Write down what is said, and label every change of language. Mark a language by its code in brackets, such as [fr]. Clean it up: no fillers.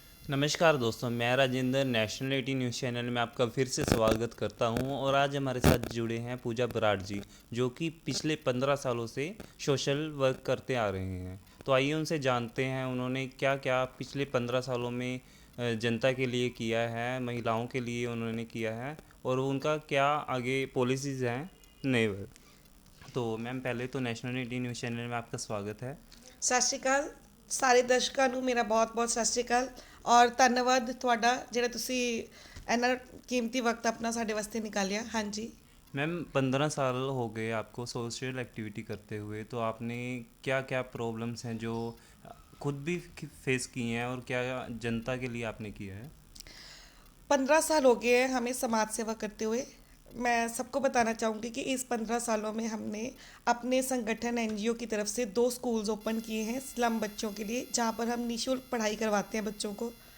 [hi] नमस्कार दोस्तों, मैं राजेंद्र नेशनल 18 न्यूज़ चैनल में आपका फिर से स्वागत करता हूं और आज हमारे साथ जुड़े हैं पूजा बराड़ जी, जो कि पिछले 15 सालों से सोशल वर्क करते आ रहे हैं। तो आइए उनसे जानते हैं उन्होंने क्या क्या पिछले 15 सालों में जनता के लिए किया है, महिलाओं के लिए उन्होंने किया है और उनका क्या आगे पॉलिसीज़ हैं नए। तो मैम, पहले तो नेशनल 18 न्यूज़ चैनल में आपका स्वागत है। [pa] ਸਤਿ ਸ਼੍ਰੀ ਅਕਾਲ ਸਾਰੇ ਦਰਸ਼ਕਾਂ ਨੂੰ ਮੇਰਾ ਬਹੁਤ-ਬਹੁਤ ਸਤਿ ਸ਼੍ਰੀ ਅਕਾਲ ਔਰ ਧੰਨਵਾਦ ਤੁਹਾਡਾ ਜਿਹੜਾ ਤੁਸੀਂ ਇੰਨਾ ਕੀਮਤੀ ਵਕਤ ਆਪਣਾ ਸਾਡੇ ਵਾਸਤੇ ਨਿਕਾਲਿਆ। ਹਾਂਜੀ [hi] मैम, 15 साल हो गए आपको सोशल एक्टिविटी करते हुए, तो आपने क्या क्या प्रॉब्लम्स हैं जो खुद भी फेस किए हैं और क्या जनता के लिए आपने किया है? 15 साल हो गए हैं हमें समाज सेवा करते हुए। मैं सबको बताना चाहूँगी कि इस 15 सालों में हमने अपने संगठन एनजीओ की तरफ से 2 स्कूल्स ओपन किए हैं स्लम बच्चों के लिए, जहाँ पर हम निःशुल्क पढ़ाई करवाते हैं बच्चों को।